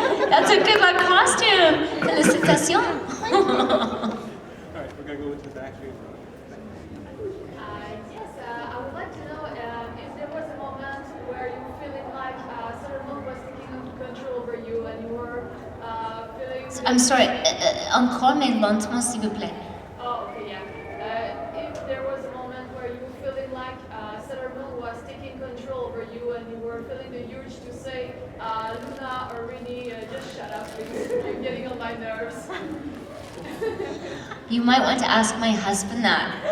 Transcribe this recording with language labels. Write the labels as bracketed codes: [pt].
[en] That's a good luck costume. [fr] Félicitations. [en] All right, we're going to go into the back here. Yes, I would like to know if there was a moment where you were feeling like Sailor Moon was taking control over you and you were feeling... I'm sorry, [fr] encore mais lentement s'il vous plaît. [en] Oh, okay, yeah. If there was a moment where you were feeling like Sailor Moon was taking control over you and you were feeling the urge to say, Luna or Rini, just shut up because you're getting on my nerves. You might want to ask my husband that.